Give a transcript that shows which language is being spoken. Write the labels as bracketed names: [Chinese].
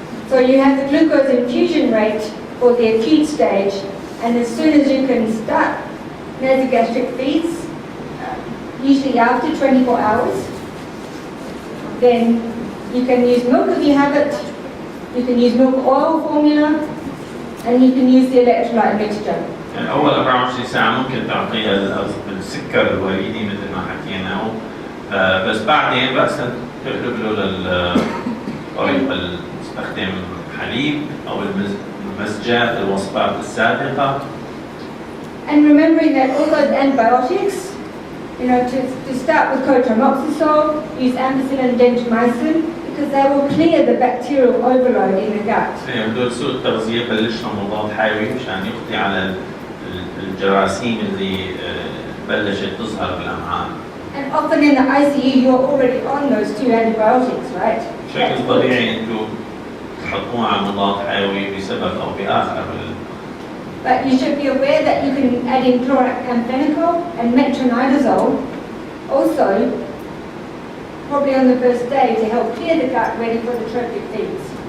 [English] So you have the glucose infusion rate for the acute stage, and as soon as you can start nasogastric feeds, usually after 24 hours, then you can use milk if you have it, you can use milk oil formula, and you can use the electrolyte mixture. [Arabic] يعني أول 24 ساعة ممكن تعطيها السكر الوريدي مثل ما حكينا، بس بعدين بأسا تقلب له للطريقة تستخدم حليب أو المزجات الوصفات السابقة. [English] And remembering that all those antibiotics, you know, to start with cotrimoxazole, use ampicillin and gentamicin, because they will clear the bacterial overload in the gut. [Arabic] بدول سوء التغذية بلشنا مضاد حيوي مشان يقضي على الجراثيم اللي بلشت تظهر بالأمعاء. [English] And often in the ICU, you're already on those 2 antibiotics, right? [Arabic] بشكل طبيعي انتم تحطوها على مضاد حيوي بسبب او باخر. [English] But you should be aware that you can add in chlorantraniliprole and metronidazole also, probably on the first day to help clear the gut ready for the trophic feeds.